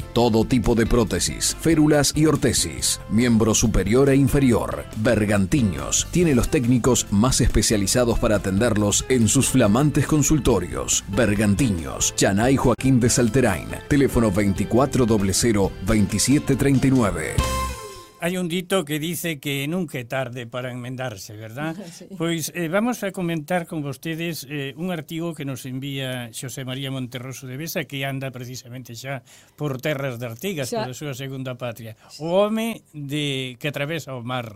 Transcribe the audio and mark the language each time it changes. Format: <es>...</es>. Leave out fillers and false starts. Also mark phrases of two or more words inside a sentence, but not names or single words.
<es>Todo tipo de prótesis, férulas y ortesis, miembro superior e inferior. Bergantiños tiene los técnicos más especializados para atenderlos en sus flamantes consultorios. Bergantiños, Chanay Joaquín de Salterain, teléfono 2400-2739. Hay un dito que dice que</es> <gl>nunca é tarde para enmendarse,</gl> <es>verdad? Sí.</es> <gl>Pois vamos a comentar con vostedes un artigo que nos envía Xosé María Monterroso de Besa, que anda precisamente xa por terras de Artigas, por a súa segunda patria. O home que atravesa o mar.</gl>